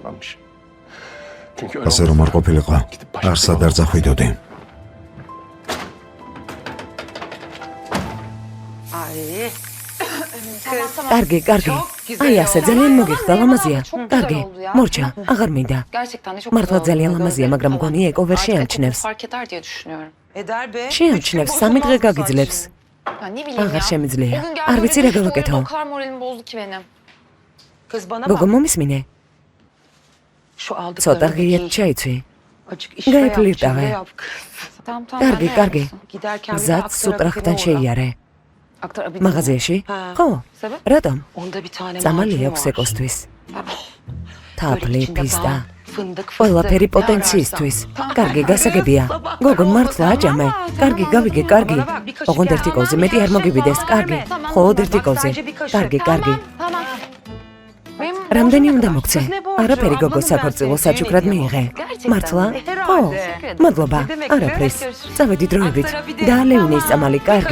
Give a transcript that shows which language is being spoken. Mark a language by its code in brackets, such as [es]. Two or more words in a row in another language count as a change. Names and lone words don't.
[ka] ასე რომ არ ყოფილიყო, არსად არ წახვიდოდი. კარგი, კარგი. აი ასე ძალიან მოგიხდა ლამაზია. კარგი. მორჩა, აღარ მინდა. [tr] Gerçekten de çok [ka] მართლა [tr] güzel [ka] ძალიან [tr] oldu. [ka] ლამაზია, მაგრამ მგონი ეკო ვერ შეამჩნევს. [tr] Fark eder diye düşünüyorum. [ka] შეამჩნევს, 3 დღე გაგიძლებს. [tr] Ya ne bileyim [ka] აღარ [tr] ya. [ka] შემიძლია. [tr] Bugün [ka] არ [tr] geldi [ka] ვიცი [tr] ve [ka] რა [tr] düştü oyunda [ka] გავაკეთო. [tr] o kadar moralimi bozdu ki benim. [ka] გოგო მომისმინე? ცოტა ღიეთ ჩაიცვი. გაიფლირტავე. [tr] Tamam tamam. [ka] კარგი, [tr] ben de [ka] კარგი. [tr] yapsın. [ka] გზაც სუპრახთან შეიარე. მაღაზიაში? ხო. [tr] Sebep? [ka] რატომ? წამალი წამალი აქვს ეკოსთვის. თაფლი, ფისტა. ყველაფერი პოტენციისთვის. კარგი, გასაგებია. გოგო, მართლა აჭამე. კარგი, გავიგე, კარგი. ოღონდ ერთი კოვზი მეტი არ მოგივიდეს. კარგი. მხოლოდ ერთი კოვზი. კარგი, კარგი. [tr] Tamam. Benim [ka] რამდენი უნდა მოგცე? არაფერი გოგო საქორწილო საჩუქრად მიიღე. მართლა? ხო. მადლობა. არაფრის. წავედი დროებით. და ლევინის წამალი, კარგი.